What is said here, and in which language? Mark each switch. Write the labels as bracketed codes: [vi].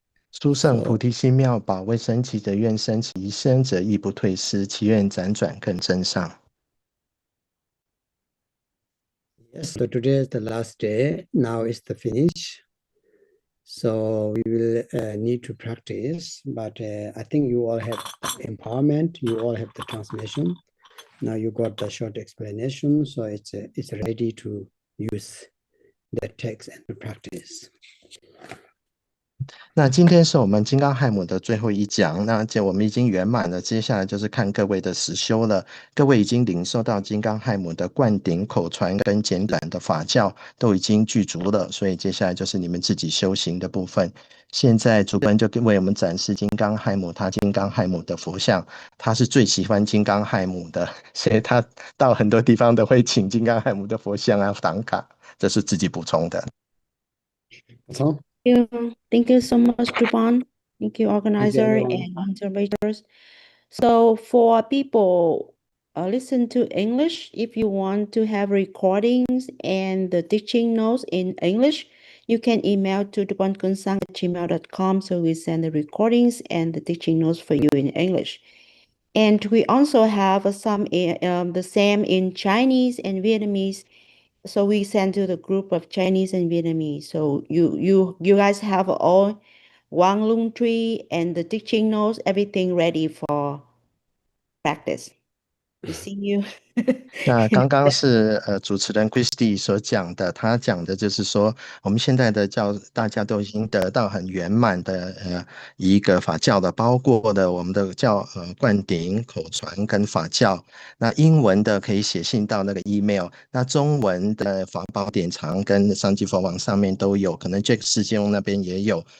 [zh] 殊胜菩提心妙宝，未生其则愿生，其生则亦不退失，其愿辗转更增上。 [en] Yes, so today is the last day. Now is the finish. So we will need to practice, but I think you all have empowerment. You all have the transmission. Now you got the short explanation, so it's ready to use the text and to practice. [zh] 那今天是我们金刚亥母的最后一讲，那我们已经圆满了，接下来就是看各位的实修了。各位已经领受到金刚亥母的灌顶、口传跟简短的法教都已经具足了，所以接下来就是你们自己修行的部分。现在主本就为我们展示金刚亥母，他金刚亥母的佛像，他是最喜欢金刚亥母的，所以他到很多地方都会请金刚亥母的佛像啊、唐卡，这是自己补充的。 [en] Thank you so much, Juban. Thank you, organizer and observators. So for people listen to English, if you want to have recordings and the teaching notes in English, you can email to dubankunsang@gmail.com. So we send the recordings and the teaching notes for you in English. And we also have some the same in Chinese and Vietnamese. So we send to the group of Chinese and Vietnamese. So you guys have all Wang Lung Tree and the teaching notes, everything ready for practice. We see you. [zh] 那刚刚是主持人 Christy 所讲的，他讲的就是说，我们现在的大家都已经得到很圆满的一个法教的，包括的我们的灌顶、口传跟法教。那英文的可以写信到那个 email， 那中文的法宝典藏跟上济佛网上面都有，可能这个世界那边也有。